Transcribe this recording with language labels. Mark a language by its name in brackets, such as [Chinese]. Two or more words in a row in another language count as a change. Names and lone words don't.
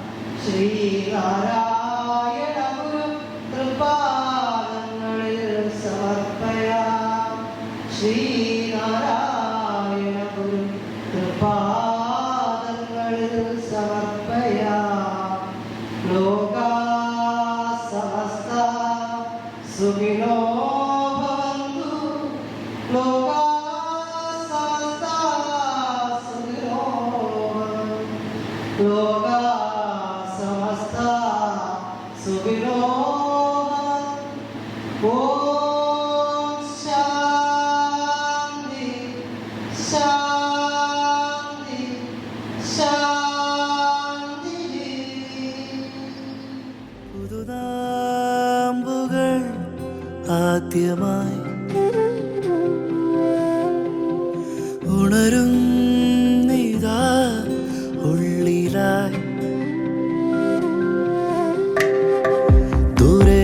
[Malayalam] ശ്രീനാരായണ ഗുരു തൃപാദങ്ങളിൽ സമർപ്പയാം ശ്രീനാരായണ ഗുരു തൃപാദങ്ങളിൽ സമർപ്പയാം [Sanskrit] ലോകാ സമസ്ത സുഖിനോ ഭവന്തു ലോകാ സമസ്ത സുഖിനോ ഭവന്തു ലോകാ സമസ്ത സുഖിനോ ഭവന്തു ഓം ശാന്തി ശാന്തി ശാന്തി [Malayalam] പുതുനാമ്പുകൾ ആദ്യമായി ഉണരും നീതാ ഉള്ളിലായി ദൂരെ